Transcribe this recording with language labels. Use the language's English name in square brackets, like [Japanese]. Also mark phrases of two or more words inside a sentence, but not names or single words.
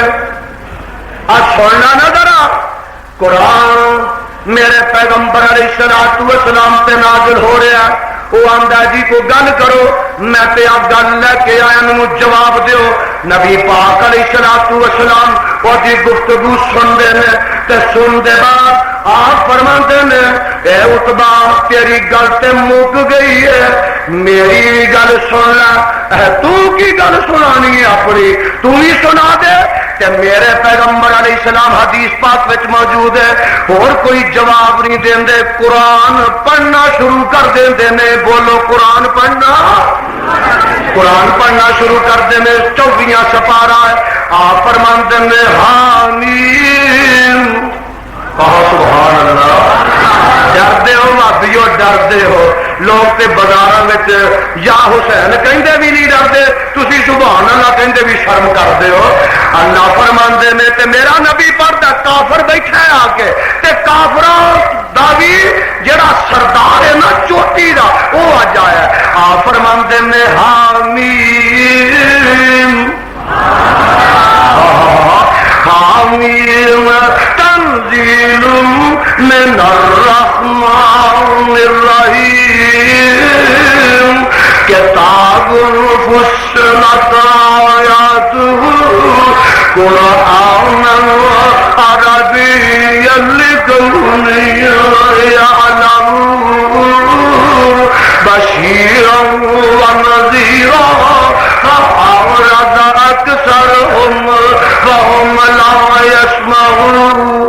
[Punjabi] آج سننا نہ ذرا قرآن میرے پیغمبر [Arabic] علیہ الصلوۃ والسلام [Punjabi] تے نازل ہو رہا ہے. وہ آندا جی کو گل کرو, میں تے آ گل لے کے آیا نو جواب دیو. نبی پاک [Arabic] علیہ الصلوۃ والسلام [Punjabi] وہ دی گفتگو سنتے ہیں تے سن دے بعد آپ فرماتے ہیں اے اتبا تیری گل تے مک گئی ہے, میری گل سن لے. تو کی گل سنانی ہے اپنی تو ہی سنا دے. کہ میرے پیغمبر [Arabic] علیہ السلام [Punjabi] حدیث پاک وچ موجود ہے, اور کوئی جواب نہیں دیندے, قرآن پڑھنا شروع کر دیندے نے. بولو قرآن پڑھنا, قرآن پڑھنا شروع کر دیندے. 24 سپارہ ہے. آپ فرماندے نے حامیم, کہو [Arabic] سبحان اللہ. [Punjabi] ڈردے ہو بھابیو, ڈردے ہو. لوگ تے بازاراں وچ یا حسین کہندے بھی نہیں ڈردے, تسی [Arabic] سبحان اللہ [Punjabi] کہندے بھی شرم کردے ہو. اللہ فرماندے نے تے میرا نبی پڑھدا کافر بیٹھا ہے آ کے, تے کافراں دا بھی جڑا سردار ہے نا چوٹی دا وہ اج آیا ہے. آپ فرماندے نے [Arabic] حامیم, حامیم تنزیل من الرحمن الرحیم, کتاب فصلت آیاتہ قرآنا عربیا لقوم یعلمون بشیرا ونذیرا فأعرض أكثرهم فهم لا يسمعون